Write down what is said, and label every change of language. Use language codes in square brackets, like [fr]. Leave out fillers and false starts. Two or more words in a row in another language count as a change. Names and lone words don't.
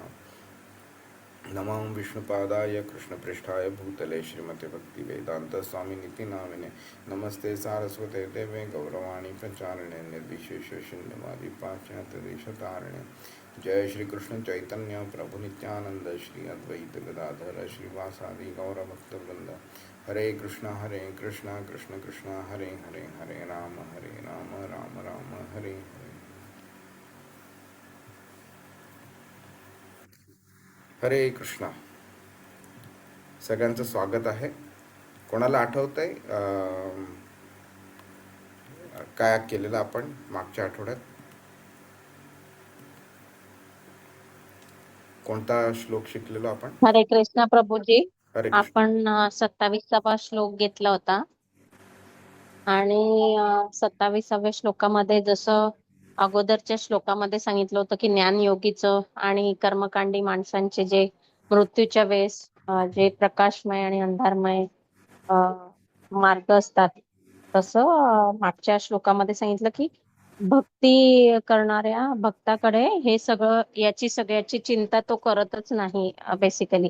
[sa] नमो विष्णुपादाय कृष्णपृष्ठाय भूतले श्रीमते भक्तिवेदांत स्वामिनिति नामिने नमस्ते सारस्वते देवे गौरवाणी प्रचारिणे निर्विशेष शून्यवादी पाश्चात्यदेशतारिणे। जय श्री कृष्ण चैतन्य प्रभु नित्यानंद श्री अद्वैत गदाधर श्रीवासादि गौरभक्तवृंद। हरे कृष्ण कृष्ण कृष्ण हरे हरे हरे राम राम राम हरे हरे। [mr] हरे कृष्णा। सगळ्यांचं स्वागत आहे। कोणाला आठवतंय काय केलेलं आपण मागच्या आठवड्यात? कोणता श्लोक शिकलेलो आपण? हरे कृष्ण प्रभूजी, हरे कृष्ण। आपण 27वा श्लोक घेतला होता आणि 27व्या श्लोकामध्ये जसं अगोदरच्या श्लोकामध्ये सांगितलं होतं की ज्ञानयोगीचं आणि कर्मकांडी माणसांचे जे मृत्यूच्या वेळेस जे प्रकाशमय आणि अंधारमय मार्ग असतात, तसं मागच्या श्लोकामध्ये सांगितलं की भक्ती करणाऱ्या भक्ताकडे हे सगळं याची सगळ्याची चिंता तो करतच नाही बेसिकली.